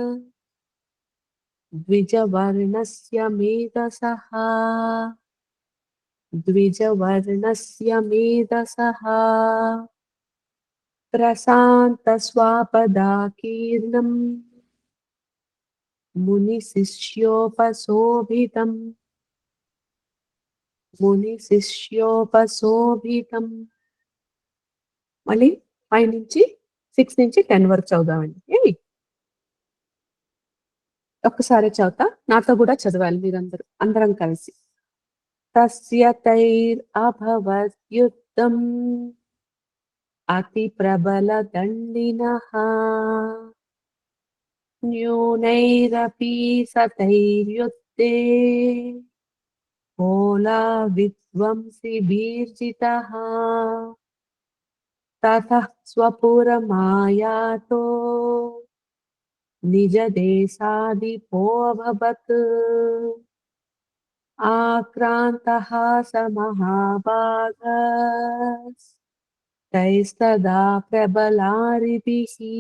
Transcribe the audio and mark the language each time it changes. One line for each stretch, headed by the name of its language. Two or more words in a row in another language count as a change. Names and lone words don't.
Sanskrit: द्विजवर्णस्य मेधसः प्रशान्तस्वापदाकीर्णम् मुनिशिष्योपशोभितम्
Telugu: మళ్ళీ 5 నుంచి 6 నుంచి 10 వరకు చదువుదామండి. ఒక్కసారి చదువుతా, నాతో కూడా చదవాలి మీరందరూ, అందరం కలిసి.
Sanskrit: తస్య తైరభవత్ యుద్ధం అతి ప్రబల దండినః న్యూనైరపి సతైర్యుద్ధే పోలా విధ్వంసిభిర్జితః ततः स्वपुरमायातो निजदेशाधिपोऽभवत् आक्रान्तः स महाभागस्तैस्तदा प्रबलारिभिः